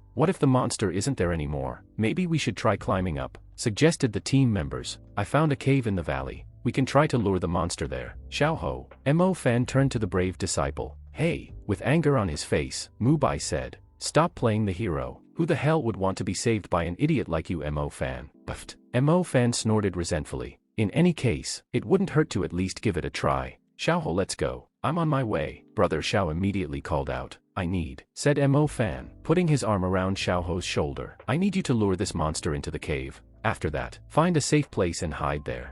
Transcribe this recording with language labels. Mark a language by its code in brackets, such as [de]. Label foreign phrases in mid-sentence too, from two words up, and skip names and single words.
[en] What if the monster isn't there anymore? Maybe we should try climbing up, suggested the team members. I found a cave in the valley. We can try to lure the monster there. Xiao Ho. Mo Fen turned to the brave disciple. Hey, with anger on his face, Mu Bai said. Stop playing the hero. Who the hell would want to be saved by an idiot like you, Mo Fen? Buffed. Mo Fen snorted resentfully. In any case, it wouldn't hurt to at least give it a try. Xiao Ho, let's go. I'm on my way. Brother Xiao immediately called out. I need, said Mo Fen, putting his arm around Xiao Ho's shoulder. I need you to lure this monster into the cave. After that, find a safe place and hide there.